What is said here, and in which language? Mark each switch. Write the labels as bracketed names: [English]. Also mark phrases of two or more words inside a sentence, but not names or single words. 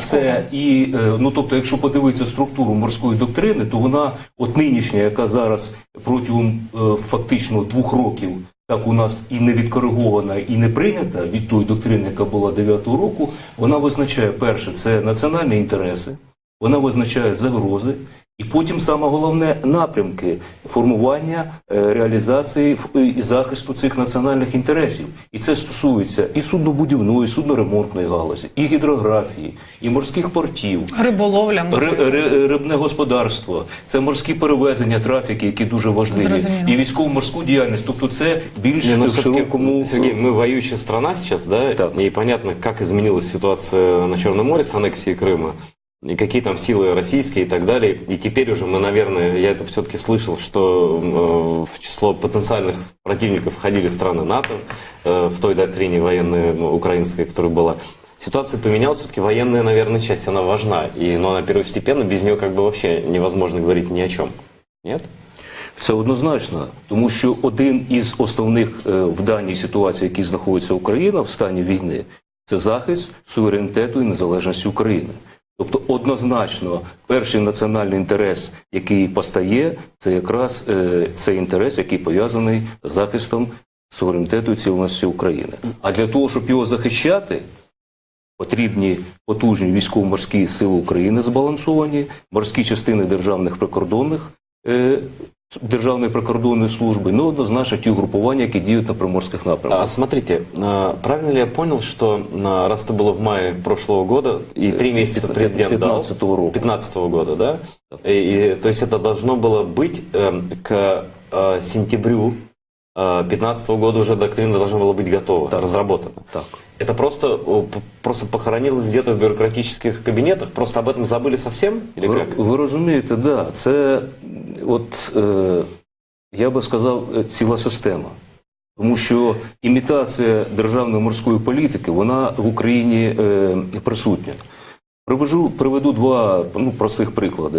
[Ukrainian] А це тобто, якщо подивитися структуру морської доктрини, то вона, нинішня, яка зараз протягом фактично 2 років, так у нас і не відкоригована, і не прийнята від тої доктрини, яка була 9-го року, вона визначає, перше, це національні інтереси, вона визначає загрози, І потім, саме головне, напрямки формування, реалізації і захисту цих національних інтересів. І це стосується і суднобудівної, і судноремонтної галузі, і гідрографії, і морських портів, Риболовля. рибне господарство, це морські перевезення, трафіки, які дуже важливі, Зрозуміло. і військово-морську діяльність. Тобто це більш Не, ну, в все-таки, широкому... [Russian] Сергей, мы воюющая страна сейчас, да, [Ukrainian] Так. [Russian] и понятно, как изменилась ситуация на Черном море с аннексией Крыма, и какие там силы российские и так далее. И теперь уже мы, наверное, я это все-таки слышал, что в число потенциальных противников входили страны НАТО в той доктрине военной украинской, которая была. Ситуация поменялась, все-таки военная, наверное, часть, она важна, но она первостепенна, без нее как бы вообще невозможно говорить ни о чем. Нет? [Ukrainian] Це однозначно, тому що один із основних в даній ситуації, який знаходиться Україна в стані війни, це захист суверенітету і незалежності України. Тобто однозначно перший національний інтерес, який постає, це якраз цей інтерес, який пов'язаний з захистом суверенітету і цілісності України. А для того, щоб його захищати, потрібні потужні військово-морські сили України збалансовані, морські частини Державної прикордонної служби, ну, однозначно ті угрупування, які діють на приморських напрямках. [Russian] А смотрите, правильно ли я понял, что раз это было в мае прошлого года, и 3 месяца президент дал... [Ukrainian] 15-го року. [Russian] 15-го года, да? То есть это должно было быть к сентябрю 15-го года уже доктрина должна была быть готова, [Ukrainian] Так. [Russian] разработана. [Ukrainian] Так. [Russian] Это просто похоронилось где-то в бюрократических кабинетах? Просто об этом забыли совсем? Или как? [Ukrainian] Ви розумієте, да, це от, я би сказав, ціла система. Тому що імітація державної морської політики, вона в Україні присутня. Приведу два простих приклади.